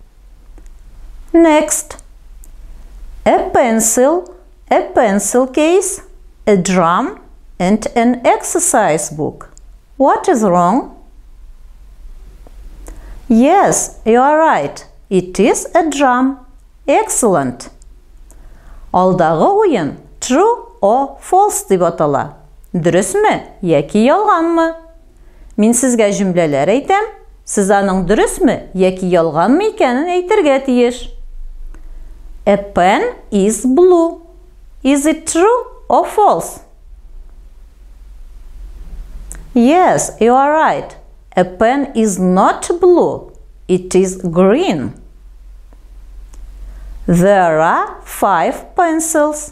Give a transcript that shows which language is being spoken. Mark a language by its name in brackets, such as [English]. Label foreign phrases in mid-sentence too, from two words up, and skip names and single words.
[English] Next, a pencil case, a drum, and an exercise book. What is wrong? Yes, you are right. It is a drum. Excellent. [Tatar] Алдагы уен [English] true or false [Tatar] дип атала. Дөресме яки ялганмы? Мин сезгә җөмләләр әйтәм, сез аның дөресме яки ялганмы икәнен әйтергә тиеш. [English] A pen is blue. Is it true or false? Yes, you are right. A pen is not blue. It is green. There are 5 pencils.